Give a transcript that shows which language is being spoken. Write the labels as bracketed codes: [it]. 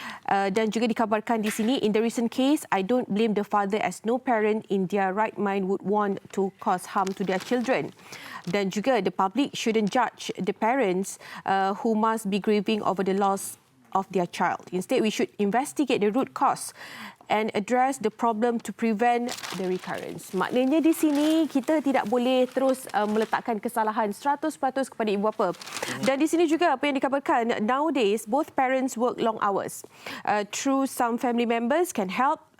[ms] Dan juga dikabarkan di sini, [en] in the recent case, I don't blame the father as no parent in their right mind would want to cause harm to their children. [ms] Dan juga [en] the public shouldn't judge the parents who must be grieving over the loss of their child. Instead, we should investigate the root cause and address the problem to prevent the recurrence. [ms] Maknanya di sini kita tidak boleh terus meletakkan kesalahan 100% kepada ibu bapa. Dan di sini juga apa yang dikabarkan, [en] nowadays both parents work long hours. True, some family members can help.